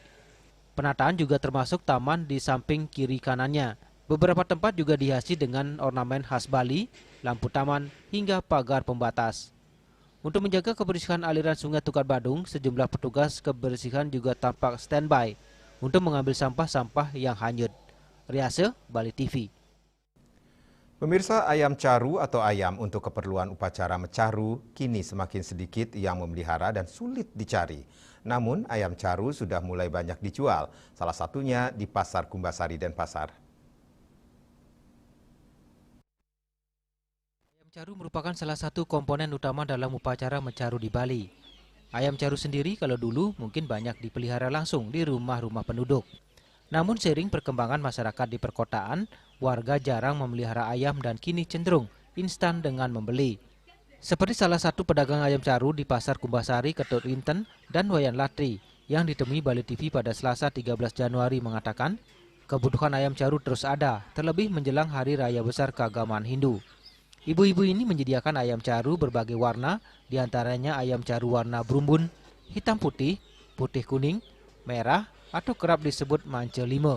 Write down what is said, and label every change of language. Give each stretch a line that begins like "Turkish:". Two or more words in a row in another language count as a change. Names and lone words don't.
Indonesian: Penataan juga termasuk taman di samping kiri kanannya. Beberapa tempat juga dihiasi dengan ornamen khas Bali, lampu taman, hingga pagar pembatas. Untuk menjaga kebersihan aliran sungai Tukat Badung, sejumlah petugas kebersihan juga tampak standby untuk mengambil sampah-sampah yang hanyut. Riase, Bali TV. Pemirsa, ayam caru atau ayam untuk keperluan upacara mecaru kini semakin sedikit yang memelihara dan sulit dicari. Namun ayam caru sudah mulai banyak dijual, salah satunya di Pasar Kumbasari Denpasar. Ayam caru merupakan salah satu komponen utama dalam upacara mecaru di Bali. Ayam caru sendiri kalau dulu mungkin banyak dipelihara langsung di rumah-rumah penduduk. Namun seiring perkembangan masyarakat di perkotaan, warga jarang memelihara ayam dan kini cenderung instan dengan membeli. Seperti salah satu pedagang ayam caru di Pasar Kumbasari, Ketut Rinten, dan Wayan Latri yang ditemui Bali TV pada Selasa 13 Januari mengatakan, kebutuhan ayam caru terus ada, terlebih menjelang Hari Raya Besar keagamaan Hindu. Ibu-ibu ini menyediakan ayam caru berbagai warna, diantaranya ayam caru warna brumbun, hitam putih, putih kuning, merah, atau kerap disebut mance lima.